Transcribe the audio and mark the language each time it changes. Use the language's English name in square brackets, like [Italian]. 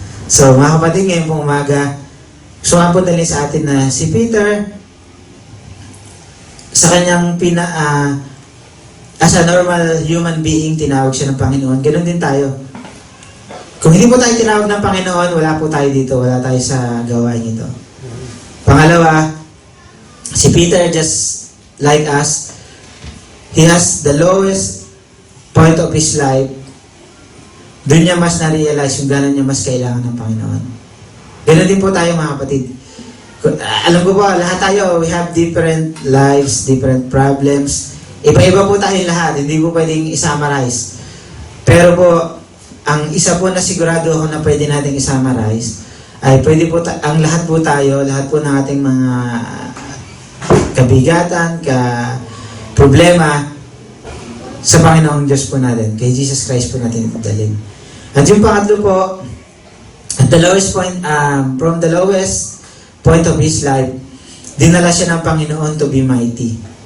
[Filipino] So, mga kapatid, ngayon pong umaga, gusto nga po dalhin sa atin na si Peter, sa kanyang [English] as a normal human being, [Filipino] tinawag siya ng Panginoon. Ganun din tayo. Kung hindi po tayo tinawag ng Panginoon, wala po tayo dito. Wala tayo sa gawain ito. Pangalawa, si Peter, [English] just like us, he has the lowest point of his life. [Filipino] Doon niya mas na-realize kung gano'n niya mas kailangan ng Panginoon. Ganun din po tayo, mga kapatid. Alam ko po, lahat tayo, [English] we have different lives, different problems. [Filipino] Iba-iba po tayo lahat, hindi po pwedeng i-summarize. Pero po, ang isa po na sigurado ako na pwede nating i-summarize, ay pwede po, ang lahat po tayo, lahat po ng ating mga kabigatan, problema, sa Panginoong Diyos po natin, kay Jesus Christ po natin itadalhin. At yung pangatlo po, [English] at the lowest point, from the lowest point of his life, [Filipino] dinala siya ng Panginoon [English] to be mighty.